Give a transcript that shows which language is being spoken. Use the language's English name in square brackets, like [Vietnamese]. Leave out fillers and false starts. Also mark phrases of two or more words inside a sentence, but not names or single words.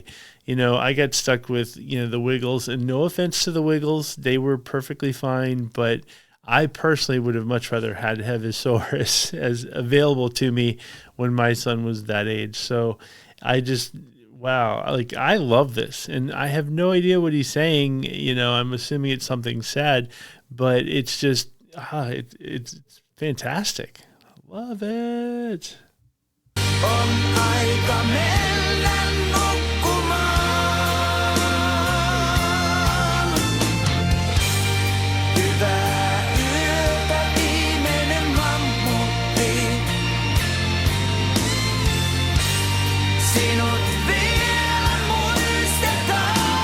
[English] I got stuck with, the Wiggles, and no offense to the Wiggles, they were perfectly fine, but I personally would have much rather had Hevisaurus as available to me when my son was that age. So I just, wow, like I love this, and I have no idea what he's saying. I'm assuming it's something sad, but it's just, it's fantastic. I love it. [Finnish] On aika mennä nukkumaan. Hyvää yötä, viimeinen mammutti. Sinut vielä muistetaan.